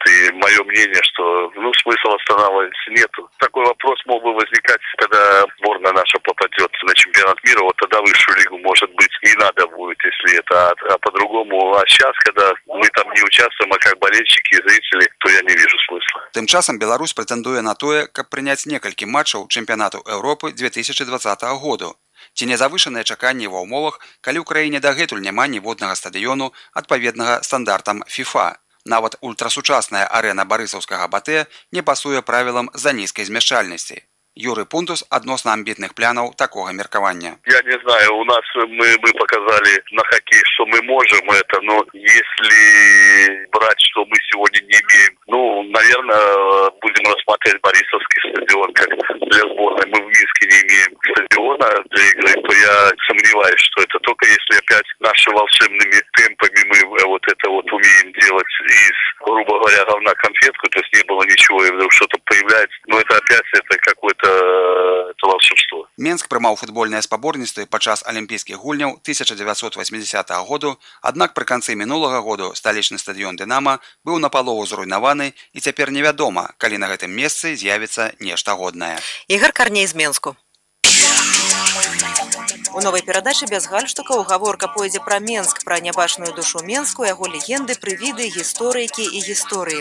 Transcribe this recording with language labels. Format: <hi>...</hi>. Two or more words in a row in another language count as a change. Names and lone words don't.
<ru>И мое мнение, что смысла останавливаться нету. Такой вопрос мог бы возникать, когда сборная наша попадет на чемпионат мира, вот тогда высшую лигу, может быть, и надо будет, если это, а по-другому. А сейчас, когда мы там не участвуем, а как болельщики и зрители, то я не вижу смысла.</ru> <be>Тым часам Беларусь прэтэндуе на тое, каб прыняць некалькі матчаў чэмпіянату Еўропы 2020 году. Ці не завышаныя чаканні ва ўмовах, калі ў краіне дагэтуль няма ніводнага стадыёну адпаведнага стандартам FIFA. Нават ультрасучасная арэна барысаўскага БТ не пасуе правілам за нізкай змяшчальнасці. Юрый Пунтус адносна амбітных планаў такога меркавання.</be> <ru>Я не знаю, у нас мы показали на хоккей, что мы можем это, но если брать, что мы сегодня не имеем, наверное, будем рассматривать Борисовский стадион как для сборной. Мы в Минске не имеем стадиона для игры, то я сомневаюсь, что это только если опять нашими волшебными темпами мы вот это вот умеем делать из, грубо говоря, говна конфетку, то есть не было ничего, и вдруг что-то появляется. Но это опять это какое-то это волшебство.</ru> <be>Менск прымаў футбольныя спаборніцтвы падчас алімпійскіх гульняў 1980 году, аднак пры канцы мінулага году сталічны стадыён Дынама быў напалову зруйнаваны, і цяпер невядома, калі на гэтым месцы з'явіцца нешта годнае. Ігор Карней з Менску. У новай перадачы без гальштукаў гаворка пойдзе пра Менск, пра нябачную душу Менску, яго легенды, прывіды, гісторыкі і гісторыі.</be>